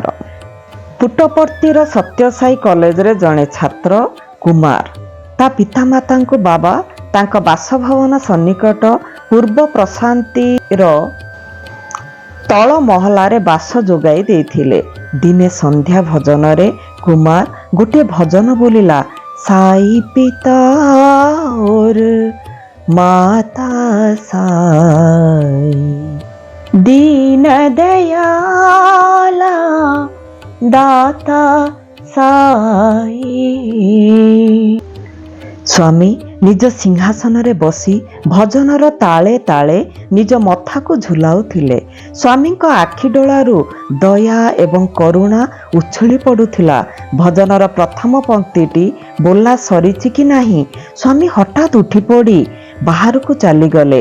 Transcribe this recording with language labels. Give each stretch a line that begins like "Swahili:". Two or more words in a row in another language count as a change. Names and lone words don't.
Odia: ପୁଟ୍ଟପର୍ତ୍ତିର ସତ୍ୟସାଇ କଲେଜରେ ଜଣେ ଛାତ୍ର କୁମାର ତା ପିତାମାତାଙ୍କୁ ବାବା ତାଙ୍କ ବାସଭବନ ସନ୍ନିକଟ ପୂର୍ବ ପ୍ରଶାନ୍ତିର ତଳ ମହଲାରେ ବାସ ଯୋଗାଇ ଦେଇଥିଲେ। ଦିନେ ସନ୍ଧ୍ୟା ଭଜନରେ କୁମାର ଗୋଟିଏ ଭଜନ ବୋଲିଲା,
Hindi: साई पिता और माता साई, दीन दयाला दाता साई।
Odia: ସ୍ୱାମୀ ନିଜ ସିଂହାସନରେ ବସି ଭଜନର ତାଳେ ତାଳେ ନିଜ ମଥାକୁ ଝୁଲାଉଥିଲେ। ସ୍ୱାମୀଙ୍କ ଆଖି ଡୋଳାରୁ ଦୟା ଏବଂ କରୁଣା ଉଛୁଳି ପଡ଼ୁଥିଲା। ଭଜନର ପ୍ରଥମ ପଂକ୍ତିଟି ବୋଲା ସରିଛି କି ନାହିଁ, ସ୍ୱାମୀ ହଠାତ୍ ଉଠିପଡ଼ି ବାହାରକୁ ଚାଲିଗଲେ।